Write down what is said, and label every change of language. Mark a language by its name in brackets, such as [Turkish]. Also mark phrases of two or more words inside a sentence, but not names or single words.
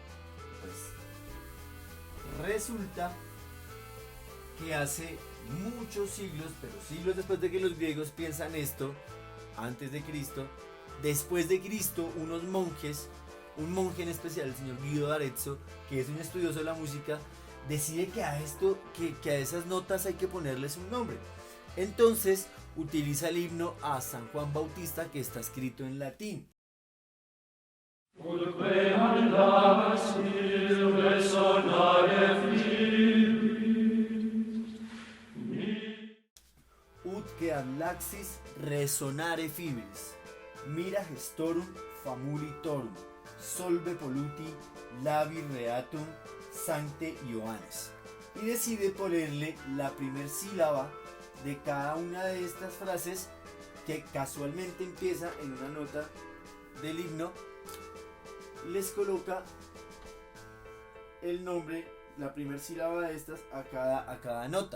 [Spanish] Pues resulta que hace muchos siglos, pero siglos después de que los griegos piensan esto, antes de Cristo, después de Cristo, unos monjes, un monje en especial, el señor Guido d'Arezzo, que es un estudioso de la música, decide que a esto, que a esas notas hay que ponerles un nombre. Entonces utiliza el himno a San Juan Bautista, que está escrito en latín. [Latin] Ut que ad laxis resonare fibris, mira gestorum famulitorum, solve polluti labi reatum sancte Ioannes. [Spanish] Y decide ponerle la primer sílaba de cada una de estas frases que casualmente empieza en una nota del himno. Les coloca el nombre, la primera sílaba de estas a cada nota.